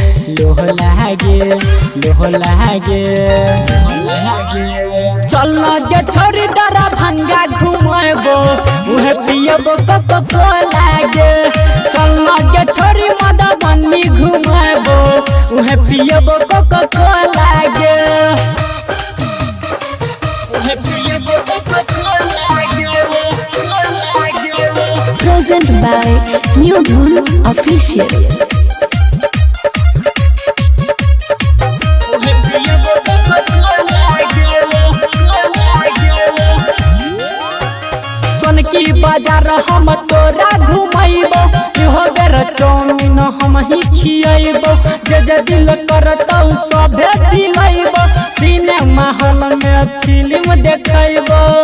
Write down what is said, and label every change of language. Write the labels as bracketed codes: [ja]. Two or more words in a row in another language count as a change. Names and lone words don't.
[mai] चलना गे छोरी दरभंगा घुमबो उहे पियबो कोका-कोला गे चलना गे छोरी मधुबनी घुमबो उहे पियबो कोका-कोला गे उहे पियबो कोका-कोला गे [en] Present by New Dhun Official. [mai] की बाजार हम तोरा घुमैबो इहो बेर चाउमीन हम ही खियैबो जे दिल करतौ सभे दिलैबो [en] cinema hall [mai] में फिल्म देखैबो